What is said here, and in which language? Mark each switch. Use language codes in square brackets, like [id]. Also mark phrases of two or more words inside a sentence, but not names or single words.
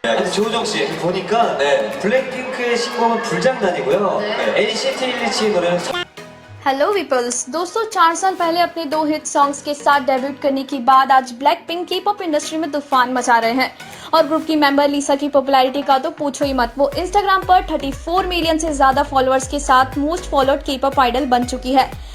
[ko] 조우정 씨 보니까 네. 블랙핑크의 신곡은 불장난이고요. 네. NCT 127의 노래는 [en] Hello peoples [hi] दोस्तों 4 साल पहले अपने 2 [en] hit songs [hi] के साथ डेब्यूट करने के बाद आज ब्लैक पिंक की [en] pop industry [hi] में तूफान मचा रहे हैं और ग्रुप की मेंबर लिसा की पॉपुलैरिटी का तो पूछो ही मत। वो इंस्टाग्राम पर 34 मिलियन से ज्यादा फॉलोअर्स के साथ [en] most followed [hi] के [en] pop idol [hi] बन चुकी है।